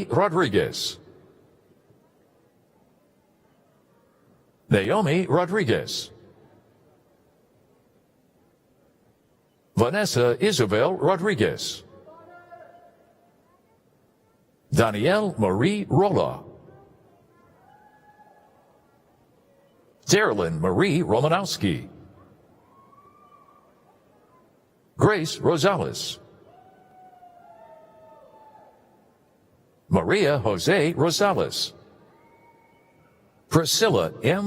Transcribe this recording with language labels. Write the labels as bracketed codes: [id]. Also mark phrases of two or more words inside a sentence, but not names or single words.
[en] Rodriguez, Naomi Rodriguez, Vanessa Isabel Rodriguez, Danielle Marie Rolla, Darylyn Marie Romanowski, Grace Rosales, Maria Jose Rosales, Priscilla M.